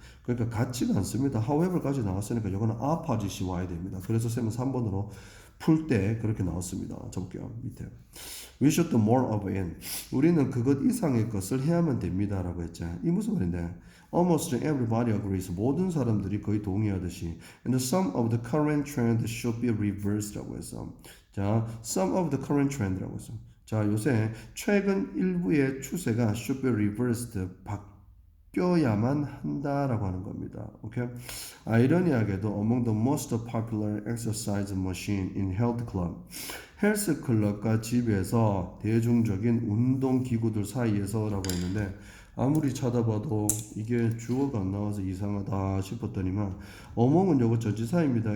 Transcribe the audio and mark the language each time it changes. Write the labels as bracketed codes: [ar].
[ko] 그러니까 같지가 않습니다. however까지 나왔으니까 이거는 opposite이 와야 됩니다. 그래서 쌤은 3번으로 풀 때 그렇게 나왔습니다. 적게요 밑에. [en] We should do more of it. [ko] 우리는 그것 이상의 것을 해야만 됩니다라고 했죠. 이 무슨 말인데? [en] Almost everybody agrees. [ko] 모든 사람들이 거의 동의하듯이. [en] And some of the current trend should be reversed [ko] 라고 했어. [en] 자, some of the current trend라고 했어. [ko] 자, 요새 최근 일부의 추세가 [en] should be reversed, [ko] 바뀌어야만 한다라고 하는 겁니다. 오케이? 아이러니하게도 [en] among the most popular exercise machine in health club, [ko] 헬스 클럽과 집에서 대중적인 운동 기구들 사이에서라고 했는데 아무리 찾아봐도 이게 주어가 안 나와서 이상하다 싶었더니만 어몽은 요거 전치사입니다.